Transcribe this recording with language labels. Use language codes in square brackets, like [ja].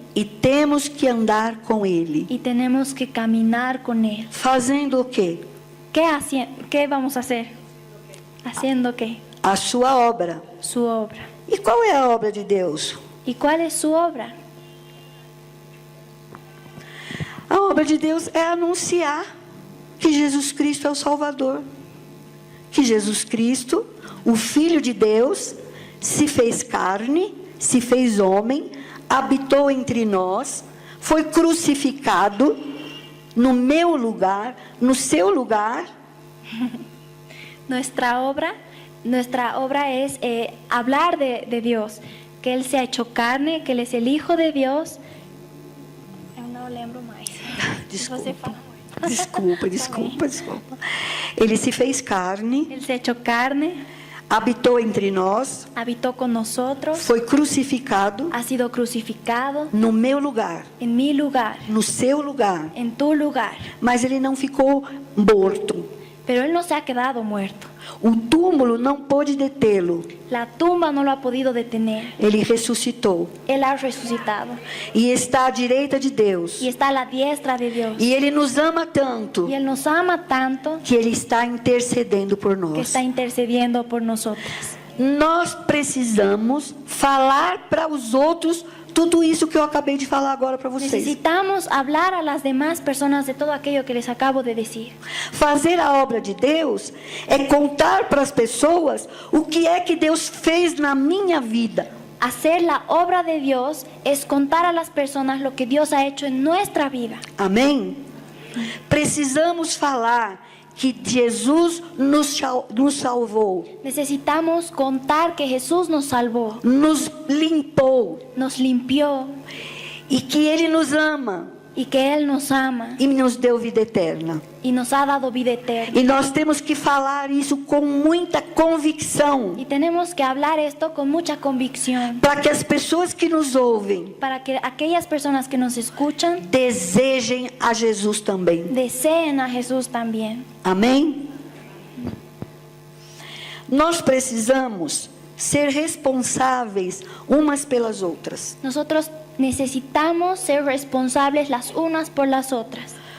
[pt] e temos que andar com ele. [es] y tenemos que caminar con Él. [pt] Fazendo o quê? [es] ¿Qué vamos a hacer? ¿Haciendo qué? [pt] A sua obra. [es] Su obra. [pt] E qual é a obra de Deus? [es] ¿Y cuál es su obra? [pt] A obra de Deus é anunciar que Jesus Cristo é o Salvador. Que Jesus Cristo, o Filho de Deus, se fez carne, se fez homem, habitou entre nós, foi crucificado no meu lugar, no seu lugar. [es] Nuestra obra es hablar de Dios, que Él se ha hecho carne, que Él es el Hijo de Dios. [pt] Eu não lembro mais. Você fala. Desculpa. Ele se fez carne, [es] Él se ha hecho carne, [pt] habitou entre nós, [es] habitó con nosotros, [pt] foi crucificado [es] ha sido crucificado [pt] no meu lugar, [es] en mi lugar, [pt] no seu lugar, [es] en tu lugar. [pt] mas ele não ficou morto. [es] Pero Él no se ha quedado muerto. [pt] O túmulo não pôde detê-lo. [es] La tumba no lo ha podido detener. [pt] Ele ressuscitou [es] Él ha resucitado [pt] e está à direita de Deus. [es] y está a la diestra de Dios. [pt] E ele nos ama tanto [es] Y Él nos ama tanto [pt] que ele está intercedendo por [es] que [pt] nós. [es] está intercediendo por nosotras. [pt] Nós precisamos falar para os outros tudo isso que eu acabei de falar agora para vocês. [es] Necesitamos hablar a las demás personas de todo aquello que les acabo de decir. [pt] Fazer a obra de Deus é contar para as pessoas o que é que Deus fez na minha vida. [es] Hacer la obra de Dios es contar a las personas lo que Dios ha hecho en nuestra vida. [pt] Amém? Precisamos falar que Jesus nos salvou, [es] Necesitamos contar que Jesús nos salvó, [pt] nos limpou [es] nos limpió [pt] e que Ele nos ama [es] y que Él nos ama [pt] e nos deu vida eterna. [es] y nos ha dado vida eterna. [pt] E nós temos que falar isso com muita convicção, [es] Y tenemos que hablar esto con mucha convicción [pt] para que as pessoas que nos ouvem [es] para que aquellas personas que nos escuchan [pt] desejem a Jesus também. [es] deseen a Jesús también. [pt] Amém? Nós precisamos ser responsáveis umas pelas outras. [es] Nosotros necesitamos ser responsables las unas por las otras.